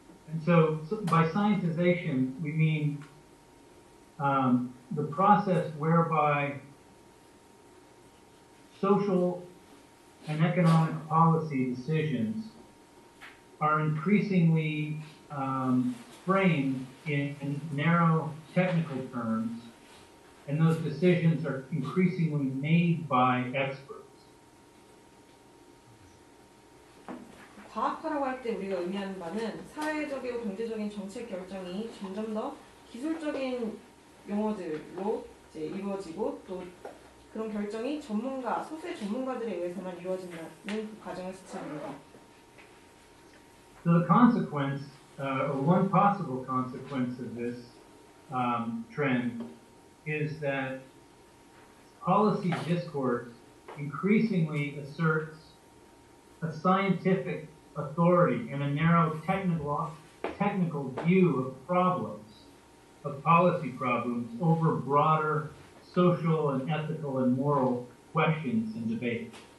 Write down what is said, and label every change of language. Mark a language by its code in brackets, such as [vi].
[en] And so by scientization, we mean the process whereby social and economic policy decisions are increasingly framed in narrow technical terms, and those decisions are increasingly made by experts. [ko] 과학화라고 할 때 우리가 의미하는 바는 사회적이고 경제적인 정책 결정이 점점 더 기술적인 용어들로 이제 이루어지고 또 그런 결정이 소수의 전문가들에 의해서만 이루어진다는 그 과정을 지칭합니다. [en] So the consequence, or one possible consequence of this trend is that policy discourse increasingly asserts a scientific authority and a narrow technical view of problems, of policy problems, over broader social and ethical and moral questions and debate.